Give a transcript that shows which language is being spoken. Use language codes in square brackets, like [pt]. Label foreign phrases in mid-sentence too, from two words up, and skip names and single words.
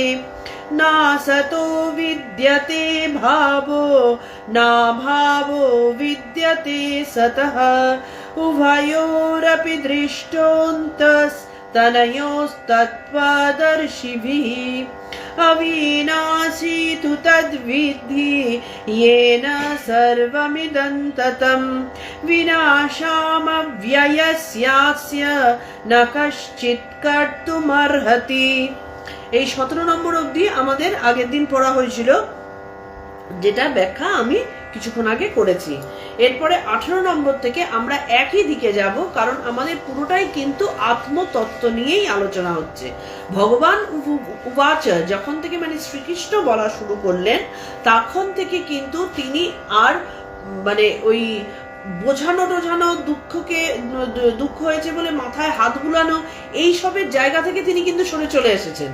[sa] नासतो विद्यते भावो नाभावो विद्यते सतः उभयोरपि दृष्टोऽन्तस् তনয়োস্তত্ত্বদর্শিভিः अविनाशी तु तद्विद्धि येन सर्वमिदं ततं विनाशामव्ययस्यास्य न कश्चित् कर्तुमर्हति। [bn] এই 17 নম্বর অবধি আমাদের আগের দিন পড়া হয়েছিল, যেটা ব্যাখ্যা আমি কিছুক্ষণ আগে করেছি। এরপরে 18 নম্বর থেকে আমরা একই দিকে যাব, কারণ আমাদের পুরোটাই কিন্তু আত্মতত্ত্ব নিয়েই আলোচনা হচ্ছে। [sa] ভগবান উবাচ, [bn] যখন থেকে মানে শ্রীকৃষ্ণ বলা শুরু করলেন, তখন থেকে কিন্তু তিনি আর মানে ওই বোঝানো টোঝানো, দুঃখ হয়েছে বলে মাথায় হাত বুলানো এইসবের জায়গা থেকে তিনি কিন্তু সরে চলে এসেছেন।